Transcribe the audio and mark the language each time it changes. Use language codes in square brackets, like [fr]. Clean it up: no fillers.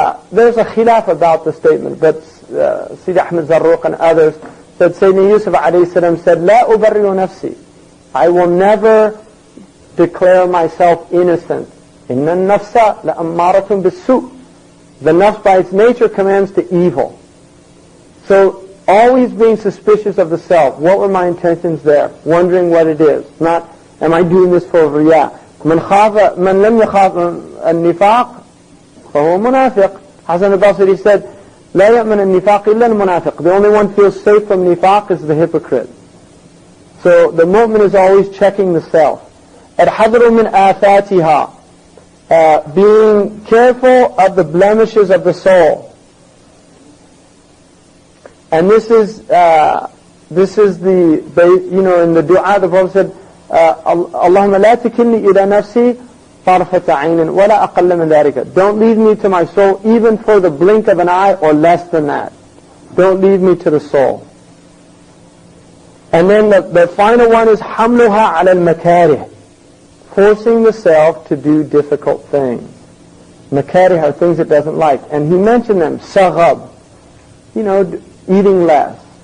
[en] There's a khilaf about the statement, but Sayyid Ahmed Zarruq and others said Sayyidina Yusuf alayhi salam said, [ar] لا أبرئ نفسي, [en] I will never declare myself innocent. [ar] إن النفس لأمارة بالسوء. [en] The nafs by its nature commands to evil. So always being suspicious of the self. What were my intentions there? Wondering what it is. Not, am I doing this for riya? [ar] من لم يخاف النفاق فهو منافق. [en] Hasan al-Basri said, [ar] لا يأمن النفاق إلا المنافق. [en] The only one who feels safe from nifaq is the hypocrite. So the mu'min is always checking the self. [ar] الحذر من آفاتها, [en] being careful of the blemishes of the soul. And this is the, in the dua the Prophet said, [ar] اللهم لا تكلني إلى نفسي طرفة عين ولا أقل من ذلك. [en] Don't leave me to my soul even for the blink of an eye or less than that. Don't leave me to the soul. And then the final one is [ar] حملها على المكاره, [en] forcing the self to do difficult things. Makarih are things it doesn't like. And he mentioned them. Saghab, eating less.